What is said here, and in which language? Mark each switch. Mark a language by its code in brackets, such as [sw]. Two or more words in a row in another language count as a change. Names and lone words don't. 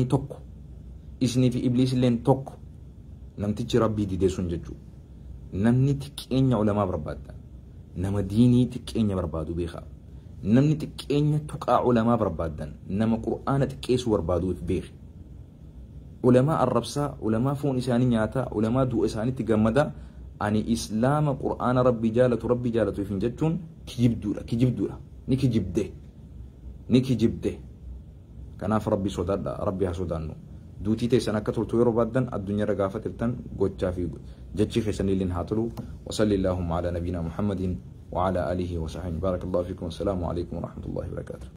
[om] tokko isinii fi ibliis illeen tokko namtichi rabbii didee sun jechuudha namni xiqqeenya ulamaa barbaadda nama diinii xiqqeenya barbaadu beekaa namni xiqqeenya tuqaa ulamaa barbaadan nama qur'aana xiqqeessuu barbaaduuf beeki ulamaa arrabsaa ulamaa foon isaanii nyaata ulamaa du'a isaaniitti gammada ani islaama qur'aana rabbi jaalatu ifin jechuun kijibduudha ni kijibde kanaaf rabbi sodaadha rabbi haa sodaannu duutii teessan akka turtu yeroo baaddan addunyaarra gaafa tirtan gochaa fi jechi keessanilleen haa tolu [ar] وصل اللهم على نبينا محمد وعلى آله وصحبه بارك الله فيكم والسلام عليكم ورحمة الله وبركاته